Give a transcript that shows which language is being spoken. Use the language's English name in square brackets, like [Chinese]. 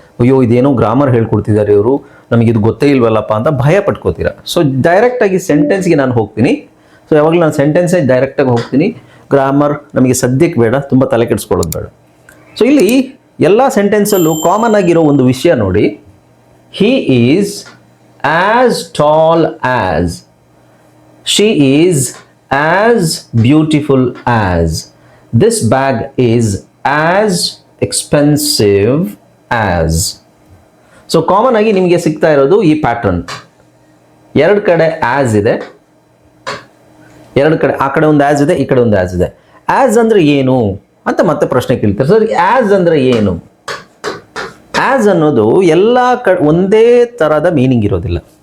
[Kannada] ಅಯ್ಯೋ, ಇದೇನೋ ಗ್ರಾಮರ್ ಹೇಳ್ಕೊಡ್ತಿದ್ದಾರೆ ಇವರು, ನಮಗಿದು ಗೊತ್ತೇ ಇಲ್ವಲ್ಲಪ್ಪ ಅಂತ ಭಯ ಪಟ್ಕೋತೀರಾ. ಸೊ ಡೈರೆಕ್ಟಾಗಿ ಸೆಂಟೆನ್ಸ್ಗೆ ನಾನು ಹೋಗ್ತೀನಿ. ಸೊ ಯಾವಾಗಲೂ ನಾನು ಸೆಂಟೆನ್ಸೇ ಡೈರೆಕ್ಟಾಗಿ ಹೋಗ್ತೀನಿ. ಗ್ರಾಮರ್ ನಮಗೆ ಸದ್ಯಕ್ಕೆ ಬೇಡ, ತುಂಬ ತಲೆ ಕೆಡಿಸ್ಕೊಳ್ಳೋದು ಬೇಡ. ಸೊ ಇಲ್ಲಿ ಎಲ್ಲ ಸೆಂಟೆನ್ಸಲ್ಲೂ ಕಾಮನ್ ಆಗಿರೋ ಒಂದು ವಿಷಯ ನೋಡಿ. [English] He is as tall as, she is as beautiful as, this bag is as expensive as. [Kannada] So common ಆಗಿ ನಿಮಗೆ ಸಿಗ್ತಾ ಇರೋದು ಈ ಪ್ಯಾಟರ್ನ್. ಎರಡು ಕಡೆ ಆಸ್ ಇದೆ, ಎರಡು ಕಡೆ, ಆ ಕಡೆ ಒಂದು ಆಸ್ ಇದೆ, ಈ ಕಡೆ ಒಂದು ಆಸ್ ಇದೆ. ಆಸ್ ಅಂದ್ರೆ ಏನು ಅಂತ ಮತ್ತೆ ಪ್ರಶ್ನೆ ಕೇಳ್ತಾರೆ. ಸರ್, ಆಸ್ ಅಂದ್ರೆ ಏನು? ಆಸ್ ಅನ್ನೋದು ಎಲ್ಲ ಒಂದೇ ಥರದ ಮೀನಿಂಗ್ ಇರೋದಿಲ್ಲ.